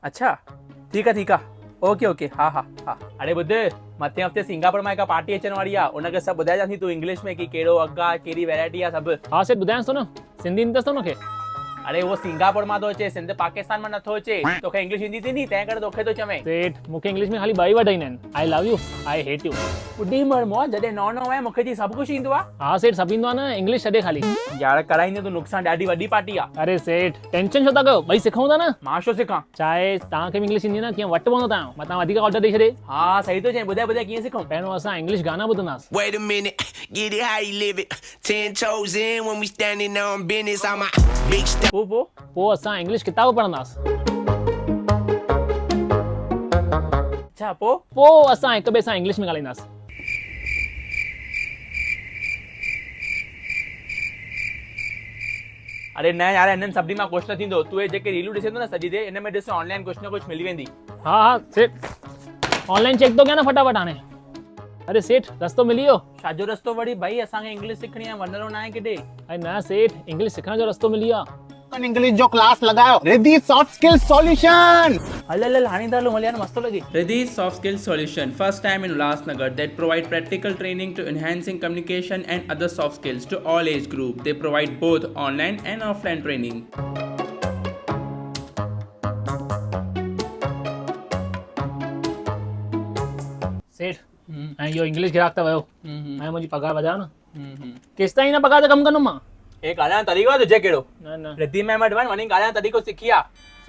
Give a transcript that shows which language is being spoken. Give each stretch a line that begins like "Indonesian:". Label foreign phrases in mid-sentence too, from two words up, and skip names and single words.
Sindhi: अच्छा ठीक आहे ओके ओके हाँ हाँ हाँ। अरे ॿुध मथे हफ़्ते सिंगापुर में हिकु पार्टी अचण वारी आहे, उनखे सभु ॿुधाइजांसि तूं इंग्लिश में कि कहिड़ो अघु आहे, कहिड़ी वैरायटी आहे सभु। हाँ सेठ ॿुधायांसि थो न, सिंधी ईंदसि थो उनखे। अरे उहो सिंगापुर मां थो अचे, सिंध पाकिस्तान में नथो अचे। तोखे इंग्लिश ईंदी थी नी, तंहिं करे तोखे थो चवें। सेठ मूंखे इंग्लिश में ख़ाली 2 वर्ड ईंदा आहिनि,
English: I love you, I hate you.
Sindhi: ॿुधी मर मोआ, जॾहिं नओं आहे मूंखे जी सभु कुझु ईंदो आहे। हाँ सेठ सभु ईंदो आहे न, इंग्लिश छॾे ख़ाली। यार कराईंदे तूं नुक़सानु, ॾाढी वॾी पार्टी आहे। अरे सेठ टेंशन छो था कयो, ॿई सिखूं था न। मां छो सिखां? चाहे तव्हांखे बि इंग्लिश ईंदी न, कीअं वटि पवंदो तव्हां, मां तव्हां वधीक ऑर्डर ॾेई छॾे। हाँ सही थो चईं, ॿुधाए कीअं सिखूं? पहिरियों असां इंग्लिश गाना ॿुधंदासीं।
English: Wait a minute, get it how you live it. 10 toes in when we standing on business. On my big step.
Sindhi: पोइ असां इंग्लिश किताब पढ़ंदासीं। अच्छा पोइ असां हिक ॿिए सां इंग्लिश में ॻाल्हाईंदासीं। अरे न यार, हिननि सभिनी मां कुझु न थींदो। तूं जेके रीलूं ॾिसे थो न सॼी देर, इन में ॾिस ऑनलाइन कुझु न कुझु मिली वेंदी। हाँ सेठ ऑनलाइन चेक तो कया न फटाफट हाणे। अरे सेठ रस्तो मिली वियो। छाजो रस्तो वड़ी भाई? असांखे इंग्लिश सिखणी आहे, वञणो न आहे किथे। अरे न सेठ, इंग्लिश सिखण जो रस्तो मिली वियो। इंग्लिश जो क्लास लगाओ, रिद्धि सॉफ्ट स्किल सॉल्यूशन। हल हाणे त हलो मलियान, मस्त लॻी।
English: Riddhi Soft Skill Solution, first time in Ulhasnagar, that provide practical training to enhancing communication and other soft skills to all age group. They provide both online and offline training.
Sindhi: सेठ ऐं इहो इंग्लिश ग्राहक त वियो, ऐं मुंहिंजी पघार वधायो न। केसि ताईं न पघार ते कमु कंदुमि मां। एक ॻाल्हाइण तरीक़ो आहे तुंहिंजे कहिड़ो? न रिद्धि में वञी ॻाल्हाइण तरीक़ो सिखी आहे।